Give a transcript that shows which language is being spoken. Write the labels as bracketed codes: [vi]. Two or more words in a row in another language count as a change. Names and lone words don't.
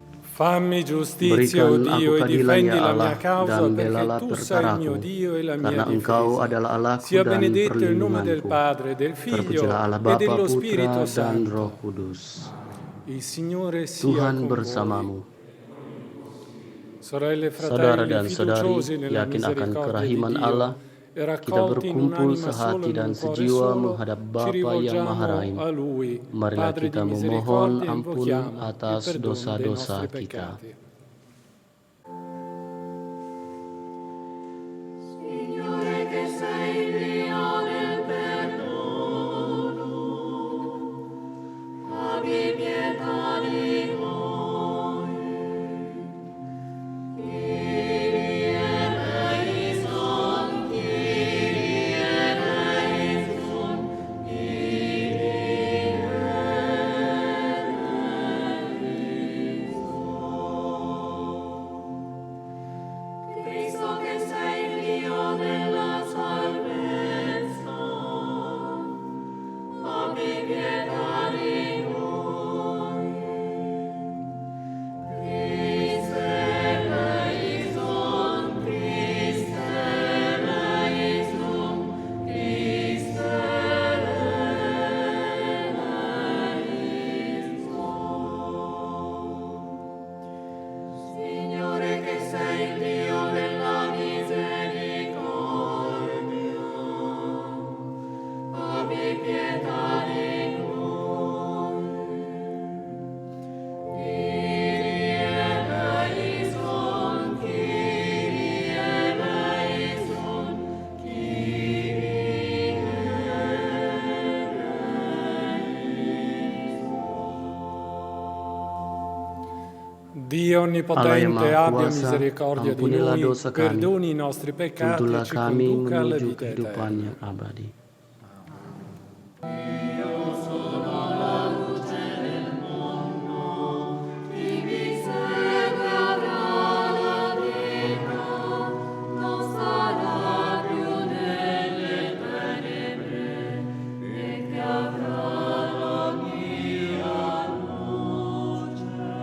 [it] Fammi giustizia, o [id] Berikan aku [it] Dio, e [id] keadilan [it] difendi [id] ya [it] la [id] Allah, [it] mia causa, [id] dan [it] perché [id] belalah [it] tu sei il mio [id] perkaraku, [it] Dio e la mia [id] karena Engkau [it] difesa. [id] adalah Allahku [it] Sia [id] dan [it] benedetto il nome del [id] perlindunganku. [it] Padre, del [id] Terpujilah Allah [it] Figlio e [id] Bapa, [it] dello [id] Putra, [it] Spirito [id] dan Roh [it] Santo. [id] Kudus. [it] Il Signore sia [id] Tuhan [it] con voi. [id] bersamamu. [it] Sorelle e [id] Saudara [it] fratelli, [id] dan saudari, [it] fiduciosi nella [id] yakin akan [it] misericordia di [id] kerahiman Allah, [it] Dio e [id] kita [it] raccolti in [id] berkumpul [it] un'anima sola [id] sehati [it] in [id] dan [it] un cuore [id] sejiwa [it] solo, [id] menghadap [it] ci [id] Bapa yang Maha [it] rivolgiamo [id] Rahim. [it] a Lui, [id] Marilah [it] Padre di [id] kita memohon [it] misericordia, e [id] ampun [it] invochiamo il [id] atas [it] perdono dei nostri [id] dosa-dosa kita. [it] peccati. Signore che sei il Dio del perdono, abbi pietà di noi. [el] Kyrie eleison, Kyrie eleison, Kyrie eleison. [it] Cristo che sei il Dio della salvezza, abbi pietà di noi. [el] Christe eleison, Christe eleison, Christe eleison. [it] Signore che sei il Dio della misericordia, abbi pietà di noi. [el] Kyrie eleison, Kyrie eleison, Kyrie eleison. [it] Dio [id] Allah yang [it] Onnipotente, [id] Maha [it] abbia [id] Kuasa, [it] misericordia di [id] ampunilah [it] noi, [id] dosa kami, [it] perdoni i nostri peccati e [id] tuntunlah [it] ci [id] kami [it] conduca alla [id] menuju [it] vita [id] kehidupan [it] eterna. [id] yang abadi. [it] Chi mi segue avrà la vita, non sarà più nelle tenebre, e che avrà la mia luce.